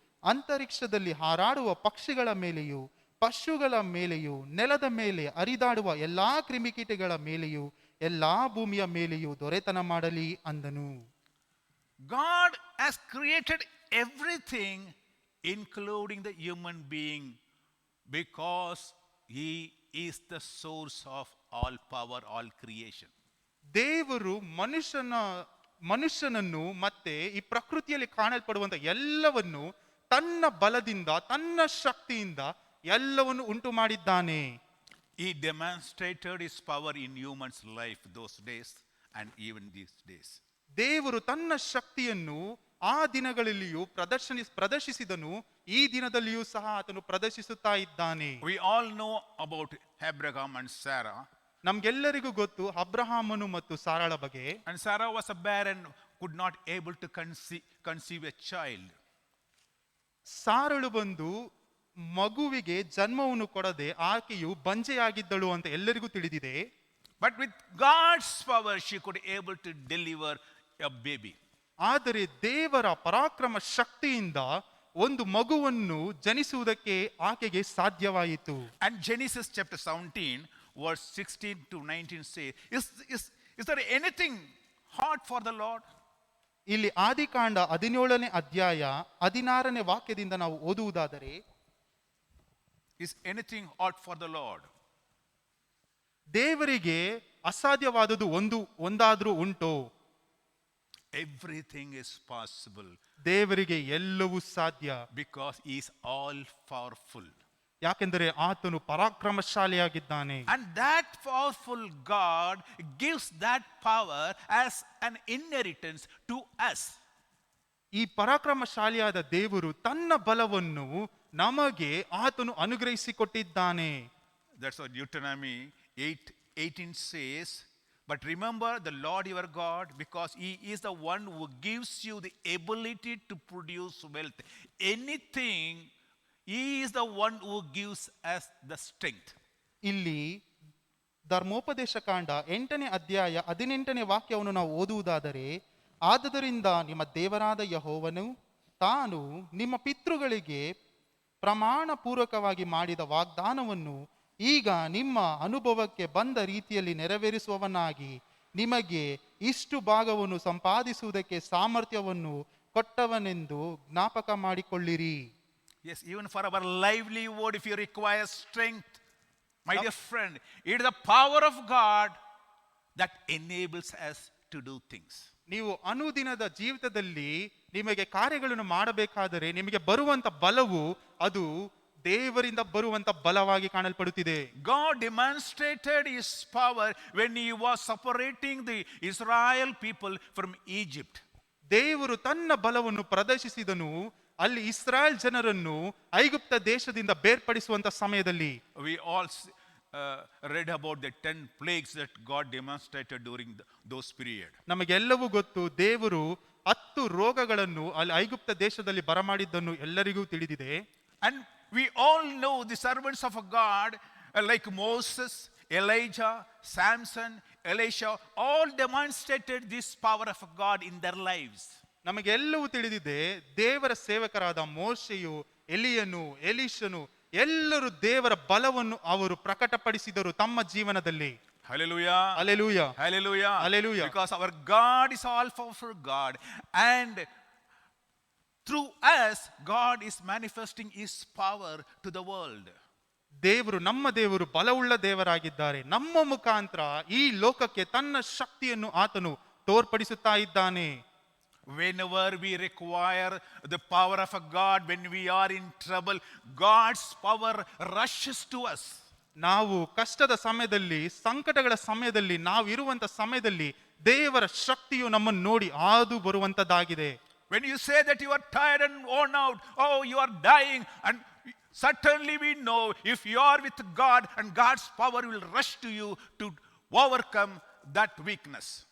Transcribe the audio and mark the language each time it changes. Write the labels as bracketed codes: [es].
[kn] ಅಂತರಿಕ್ಷದಲ್ಲಿ ಹಾರಾಡುವ ಪಕ್ಷಿಗಳ ಮೇಲೆಯೂ ಪಶುಗಳ ಮೇಲೆಯೂ ನೆಲದ ಮೇಲೆ ಹರಿದಾಡುವ ಎಲ್ಲಾ ಕ್ರಿಮಿಕೀಟಗಳ ಮೇಲೆಯೂ ಎಲ್ಲಾ ಭೂಮಿಯ ಮೇಲೆಯೂ ದೊರೆತನ ಮಾಡಲಿ ಅಂದನು. [en] God has created everything, including the human being, because He is the source of all power, all creation. [kn] ದೇವರು ಮನುಷ್ಯನನ್ನು ಮತ್ತೆ ಈ ಪ್ರಕೃತಿಯಲ್ಲಿ ಕಾಣಲ್ಪಡುವಂತ ಎಲ್ಲವನ್ನು ತನ್ನ ಬಲದಿಂದ ತನ್ನ ಶಕ್ತಿಯಿಂದ ಎಲ್ಲವನ್ನು ಉಂಟು ಮಾಡಿದ್ದಾನೆ. [en] He demonstrated His power in humans' life those days and even these days. [kn] ದೇವರು ತನ್ನ ಶಕ್ತಿಯನ್ನು ಆ ದಿನಗಳಲ್ಲಿಯೂ ಪ್ರದರ್ಶಿಸಿದನು, ಈ ದಿನದಲ್ಲಿಯೂ ಸಹ ಆತನು ಪ್ರದರ್ಶಿಸುತ್ತಾ ಇದ್ದಾನೆ. [en] We all know about Abraham and Sarah. [kn] ನಮ್ಗೆಲ್ಲರಿಗೂ ಗೊತ್ತು ಅಬ್ರಹಾಮನು ಮತ್ತು ಸಾರಾಳ ಬಗ್ಗೆ. [en] And Sarah was a barren, could not able to conceive a child. [kn] ಸಾರಳು ಬಂದು ಮಗುವಿಗೆ ಜನ್ಮವನ್ನು ಕೊಡದೆ ಆಕೆಯು ಬಂಜೆಯಾಗಿದ್ದಳು ಅಂತ ಎಲ್ಲರಿಗೂ ತಿಳಿದಿದೆ. [en] But with God's power she could able to deliver a baby. [kn] ಆದರೆ ದೇವರ ಪರಾಕ್ರಮ ಶಕ್ತಿಯಿಂದ ಒಂದು ಮಗುವನ್ನು ಜನಿಸುವುದಕ್ಕೆ ಆಕೆಗೆ ಸಾಧ್ಯವಾಯಿತು. [en] And Genesis chapter 17 verse 16 to 19 say, is there anything hard for the Lord? [kn] ಇಲ್ಲಿ ಆದಿಕಾಂಡ 17ನೇ ಅಧ್ಯಾಯ 16ನೇ ವಾಕ್ಯದಿಂದ ನಾವು ಓದುವುದಾದರೆ, [en] Is anything hard for the Lord? [kn] ದೇವರಿಗೆ ಅಸಾಧ್ಯವಾದುದು ಒಂದಾದ್ರೂ ಉಂಟೋ? [en] Everything is possible [kn] ದೇವರಿಗೆ ಎಲ್ಲವೂ ಸಾಧ್ಯ. [en] because He is all powerful. [kn] ಯಾಕೆಂದರೆ ಆತನು ಪರಾಕ್ರಮಶಾಲಿಯಾಗಿದ್ದಾನೆ. [en] And that powerful God gives that power as an inheritance to us. [kn] ಈ ಪರಾಕ್ರಮಶಾಲಿಯಾದ ದೇವರು ತನ್ನ ಬಲವನ್ನು ನಮಗೆ ಆತನು ಅನುಗ್ರಹಿಸಿಕೊಟ್ಟಿದ್ದಾನೆ. [en] That's what Deuteronomy 8:18 says. But remember the Lord your God, because He is the one who gives you the ability to produce wealth. Anything, He is the one who gives us the strength. [kn] ಇಲ್ಲಿ ಧರ್ಮೋಪದೇಶ ಕಾಂಡ 8ನೇ ಅಧ್ಯಾಯ 18ನೇ ವಾಕ್ಯವನ್ನು ನಾವು ಓದುವುದಾದರೆ, ಆದುದರಿಂದ ನಿಮ್ಮ ದೇವರಾದ ಯೆಹೋವನು ತಾನು ನಿಮ್ಮ ಪಿತೃಗಳಿಗೆ ಪ್ರಮಾಣ ಪೂರ್ವಕವಾಗಿ ಮಾಡಿದ ವಾಗ್ದಾನವನ್ನು ಈಗ ನಿಮ್ಮ ಅನುಭವಕ್ಕೆ ಬಂದ ರೀತಿಯಲ್ಲಿ ನೆರವೇರಿಸುವವನಾಗಿ ನಿಮಗೆ ಇಷ್ಟು ಭಾಗವನ್ನು ಸಂಪಾದಿಸುವುದಕ್ಕೆ ಸಾಮರ್ಥ್ಯವನ್ನು ಕೊಟ್ಟವನೆಂದು ಜ್ಞಾಪಕ ಮಾಡಿಕೊಳ್ಳಿರಿ. [en] Yes, even for our livelihood, if you require strength, my dear friend, it is the power of God that enables us to do things. [kn] ನೀವು ಅನುದಿನದ ಜೀವಿತದಲ್ಲಿ ನಿಮಗೆ ಕಾರ್ಯಗಳನ್ನು ಮಾಡಬೇಕಾದರೆ ನಿಮಗೆ ಬರುವಂತ ಬಲವು ಅದು ದೇವರಿಂದ ಬರುವಂತ ಬಲವಾಗಿ ಕಾಣಲ್ಪಡುತ್ತಿದೆ. [en] God demonstrated His power when He was separating the Israel people from Egypt. [kn] ದೇವರು ತನ್ನ ಬಲವನ್ನು ಪ್ರದರ್ಶಿಸಿದನು ಅಲ್ಲಿ ಇಸ್ರಾಯೇಲ್ ಜನರನ್ನು ಐಗುಪ್ತ ದೇಶದಿಂದ ಬೇರ್ಪಡಿಸುವಂತ ಸಮಯದಲ್ಲಿ. [en] We all read about the 10 plagues that God demonstrated during those period. [kn] ನಮಗೆಲ್ಲವೂ ಗೊತ್ತು, ದೇವರು 10 ರೋಗಗಳನ್ನು ಅಲ್ಲಿ ಐಗುಪ್ತ ದೇಶದಲ್ಲಿ ಬರಮಾಡಿದ್ದನ್ನು ಎಲ್ಲರಿಗೂ ತಿಳಿದಿದೆ. [en] And we all know the servants of God like Moses, Elijah, Samson, Elisha, all demonstrated this power of God in their lives. [kn] ನಮಗೆಲ್ಲವೂ ತಿಳಿದಿದೆ, ದೇವರ ಸೇವಕರಾದ ಮೋಶೆಯು, ಎಲಿಯನು, ಎಲಿಷನು ಎಲ್ಲರೂ ದೇವರ ಬಲವನ್ನು ಅವರು ಪ್ರಕಟಪಡಿಸಿದರು ತಮ್ಮ ಜೀವನದಲ್ಲಿ. [en] Hallelujah. Hallelujah. Hallelujah. Hallelujah. Because our God is all powerful God, and through us God is manifesting His power to the world. ನಮ್ಮ ದೇವರು ಬಲವುಳ್ಳ ದೇವರಾಗಿದ್ದಾರೆ. ನಮ್ಮ ಮುಖಾಂತರ ಈ ಲೋಕಕ್ಕೆ ತನ್ನ ಶಕ್ತಿಯನ್ನು ಆತನು ತೋರ್ಪಡಿಸುತ್ತಾ ಇದ್ದಾನೆ. Whenever we require the power of a God, when we are in trouble, God's power rushes to us. ನಾವು ಕಷ್ಟದ ಸಮಯದಲ್ಲಿ, ಸಂಕಟಗಳ ಸಮಯದಲ್ಲಿ, ನಾವು ಇರುವಂತ ಸಮಯದಲ್ಲಿ ದೇವರ ಶಕ್ತಿಯು ನಮ್ಮನ್ನು ನೋಡಿ ಹಾದು ಬರುವಂತದ್ದಾಗಿದೆ. When you say that you are tired and worn out, oh, you are dying, and certainly we know if you are with God, and God's power will rush to you to overcome that weakness.